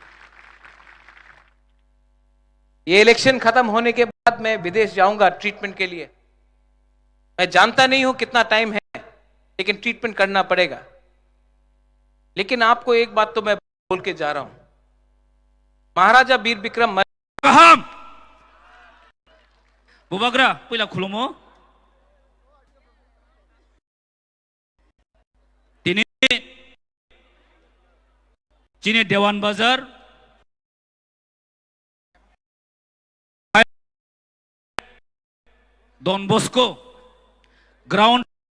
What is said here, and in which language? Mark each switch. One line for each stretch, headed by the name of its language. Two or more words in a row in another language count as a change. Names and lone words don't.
Hindi: ये इलेक्शन खत्म होने के बाद मैं विदेश जाऊंगा ट्रीटमेंट के लिए। मैं जानता नहीं हूं कितना टाइम है, लेकिन ट्रीटमेंट करना पड़ेगा। लेकिन आपको एक बात तो मैं बोल के जा रहा हूं, महाराजा वीर विक्रम
Kok Borok: गाहाम बुबाग्रा पहिला खुलुमो दिनै चिनी देवान बाजार डन बस्को ग्राउंड